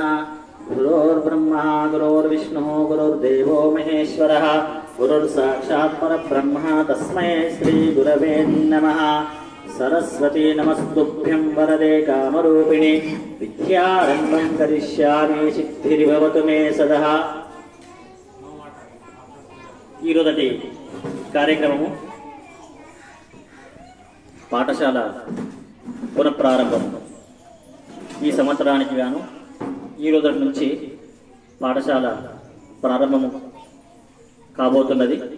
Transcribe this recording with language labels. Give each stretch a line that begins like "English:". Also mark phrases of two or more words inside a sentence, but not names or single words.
Sanskrit: गुरुर्ब्रह्मा गुरुर्विष्णुः गुरुर्देवो महेश्वरः गुरुर्साक्षात् परब्रह्म तस्मै श्री गुरवे नमः। सरस्वती नमस्तुभ्यं वरदे कामरूपिणि विद्यारम्भं करिष्यामि सिद्धिर्भवतु मे सदा।
Telugu: ఈరోజటి కార్యక్రమము పాఠశాల పునఃప్రారంభం. ఈ సంవత్సరానికి గాను ఈ రోజు నుంచి పాఠశాల ప్రారంభము కాబోతున్నది.